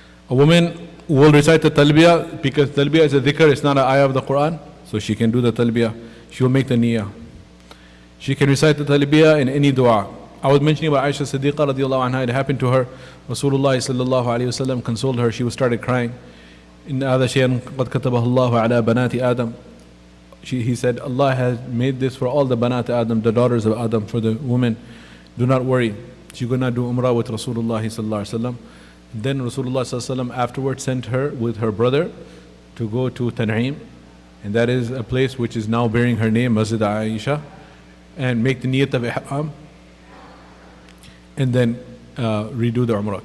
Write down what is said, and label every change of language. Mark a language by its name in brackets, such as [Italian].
[English] A woman will recite the talbiyah because talbiyah is a dhikr, it's not an ayah of the Quran. So she can do the talbiyah. She will make the niyyah. She can recite the talbiyah in any dua. I was mentioning about Aisha Siddiqa radiallahu anha. It happened to her. Rasulullah sallallahu alayhi wasallam consoled her. She started crying. [Arabic] إن هذا شيء قد كتبه الله على بنات آدم. [English] He said, Allah has made this for all the banat Adam, the daughters of Adam, for the women. Do not worry. She could not do umrah with Rasulullah sallallahu alaihi wasallam. Then Rasulullah sallallahu alaihi wasallam afterwards sent her with her brother to go to Tan'im, and that is a place which is now bearing her name, Masjid Aisha, and make the niyat of ihram, and then redo the umrah.